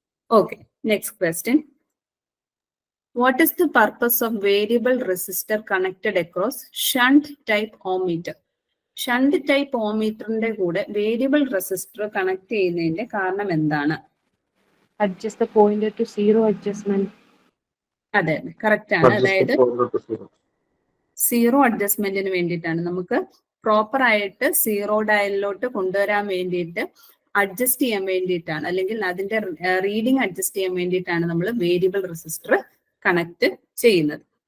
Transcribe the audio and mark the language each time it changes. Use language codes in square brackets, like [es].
[en] Okay, next question. What is the purpose of variable resistor connected across shunt type ohmmeter? [ml] Shunt type ഓമീറ്ററിന്റെ കൂടെ variable resistor connect ചെയ്യുന്നതിന്റെ കാരണം എന്താണ്? [en] Adjust the pointer to zero adjustment. [ml] അതെ, correct ആണ്. അതായത് zero അഡ്ജസ്റ്റ്മെന്റിന് വേണ്ടിയിട്ടാണ്. നമുക്ക് proper ആയിട്ട് സീറോ ഡയലിലോട്ട് കൊണ്ടുവരാൻ വേണ്ടിയിട്ട് അഡ്ജസ്റ്റ് ചെയ്യാൻ വേണ്ടിയിട്ടാണ്, അല്ലെങ്കിൽ അതിന്റെ റീഡിംഗ് അഡ്ജസ്റ്റ് ചെയ്യാൻ വേണ്ടിയിട്ടാണ് നമ്മൾ വേരിയബിൾ റെസിസ്റ്റർ കണക്ട് ചെയ്യുന്നത്.